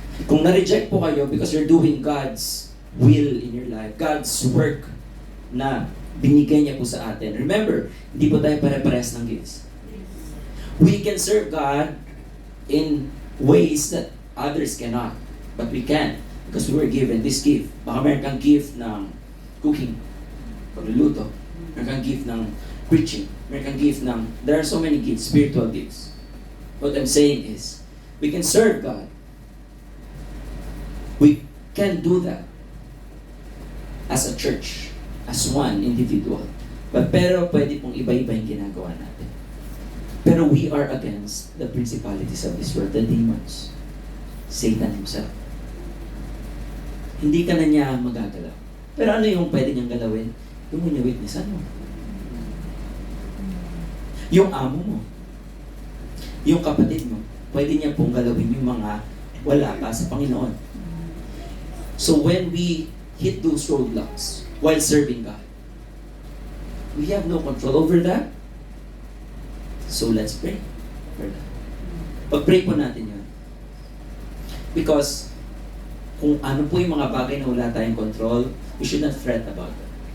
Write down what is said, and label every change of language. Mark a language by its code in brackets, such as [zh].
[tl] Kung na-reject po kayo [en] because you're doing God's will in your life, God's work [tl] na binigay niya po sa atin. Remember, hindi po tayo pare-pares ng gifts. [en] We can serve God in ways that others cannot. But we can. Because we were given this gift. [tl] Baka meron kang gift ng cooking, pagluluto. Meron kang gift ng preaching. Meron kang gift ng... [en] There are so many gifts, spiritual gifts. What I'm saying is, we can serve God. We can do that as a church, as one individual. [tl] Pero pwede pong iba-iba yung ginagawa natin. Pero [en] we are against the principalities of this world, the demons. Satan himself. [tl] Hindi ka na niya magagalaw. Pero ano yung pwede niyang galawin? Yung witnessan mo. Yung amo mo. Yung kapatid mo. Pwede niya pong galawin yung mga wala pa sa Panginoon. [en] So when we hit those roadblocks while serving God, we have no control over that. So let's pray for that. [tl] Pag-pray po natin yun. Because kung ano po yung mga bagay na wala tayong control, [en] we should not fret about it.